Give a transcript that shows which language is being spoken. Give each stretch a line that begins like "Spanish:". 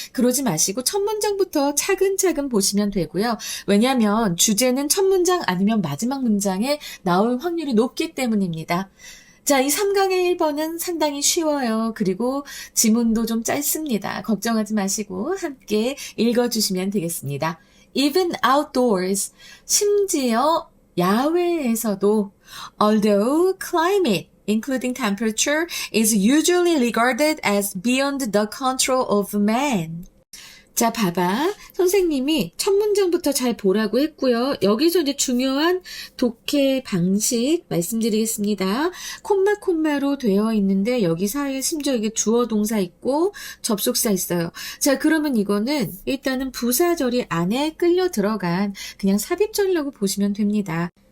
Korean: 그러지 마시고 첫 문장부터 차근차근 보시면 되고요. 왜냐하면 주제는 첫 문장 아니면 마지막 문장에 나올 확률이 높기 때문입니다. 자, 이 3강의 1번은 상당히 쉬워요. 그리고 지문도 좀 짧습니다. 걱정하지 마시고 함께 읽어주시면 되겠습니다.
English: Even outdoors,
Korean: 심지어 야외에서도
English: although climate, including temperature, is usually regarded as beyond the control of man.
Korean: 자, 봐봐. 선생님이 첫 문장부터 잘 보라고 했고요. 여기서 이제 중요한 독해 방식 말씀드리겠습니다. 콤마로 되어 있는데 여기 사이에 심지어 이게 주어 동사 있고 접속사 있어요. 자, 그러면 이거는 일단은 부사절이 안에 끌려 들어간 그냥 삽입절이라고 보시면 됩니다.